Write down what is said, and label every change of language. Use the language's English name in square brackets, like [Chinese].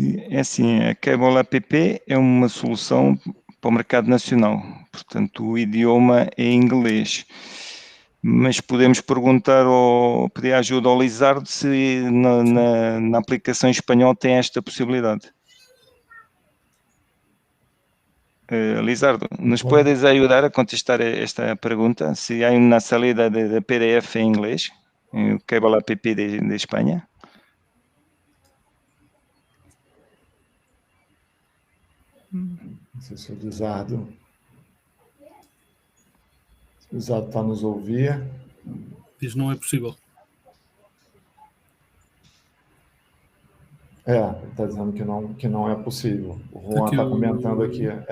[Portuguese] É assim, a Cable App é uma solução para o mercado nacional, portanto o idioma é inglês, mas podemos perguntar ou pedir ajuda ao Lizardo se na aplicação em espanhol tem esta possibilidade. [Spanish] Lizardo, ¿nos puedes ayudar a contestar esta pregunta? Si hay una salida de PDF en inglés, Cable App de España. [Portuguese] Não sei se o Lizardo está nos ouvir. Diz não é possível. Ele está dizendo que não é possível. O Juan está comentando aqui.